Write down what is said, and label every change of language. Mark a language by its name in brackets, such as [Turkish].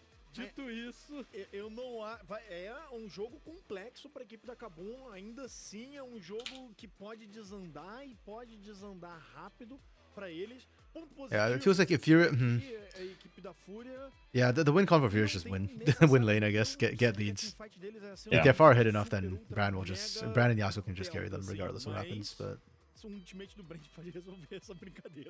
[Portuguese] Dito isso, eu não é um jogo complexo para a equipe da KBM, ainda assim é um jogo que pode desandar e pode desandar rápido para eles. [English] Yeah, it feels like if you're [Portuguese] a equipe da Fúria, [English] yeah, the win con for FUR is just win lane, I guess, get leads. Yeah. If they're far ahead enough, then Brand and Yasuo can just carry them regardless of what happens. But [Portuguese] ultimate do Brand pode resolver essa brincadeira.